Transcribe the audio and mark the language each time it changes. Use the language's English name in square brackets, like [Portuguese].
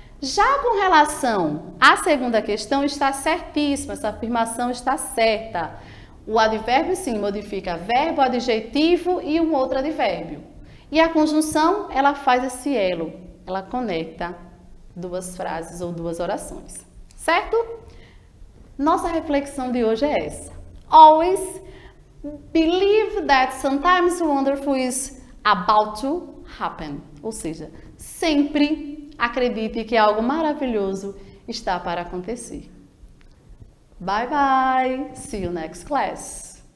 [Portuguese] Já com relação à segunda questão, está certíssima, essa afirmação está certa. O advérbio, sim, modifica verbo, adjetivo e um outro advérbio. E a conjunção, ela faz esse elo, ela conecta 2 frases ou 2 orações. Certo? Nossa reflexão de hoje é essa. [English] Always believe that sometimes wonderful is about to happen. [Portuguese] Ou seja, sempre acredite que algo maravilhoso está para acontecer. [English] Bye bye. See you next class.